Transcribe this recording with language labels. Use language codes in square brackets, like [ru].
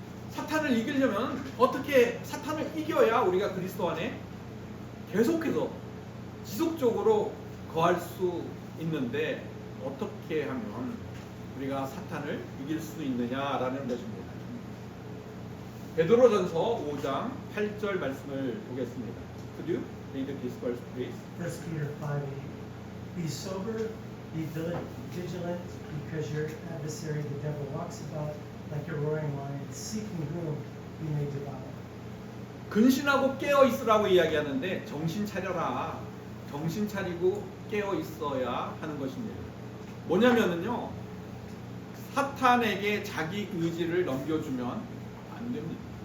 [ko] 사탄을 이기려면 어떻게 사탄을 이겨야 우리가 그리스도 안에 계속해서 지속적으로 거할 수 있는데 어떻게 하면 우리가 사탄을 이길 수 있느냐라는 것입니다. 베드로전서 5장 8절 말씀을 보겠습니다. [en] Could you read this verse, please? 1 Peter 5:8. Be sober, be vigilant, because your adversary, the devil, walks about like a roaring lion, seeking whom he may devour. [ko] 근신하고 깨어 있으라고 이야기하는데 정신 차려라. 정신 차리고 깨어 있어야 하는 것입니다. 뭐냐면은요, 사탄에게 자기 의지를 넘겨주면 안 됩니다.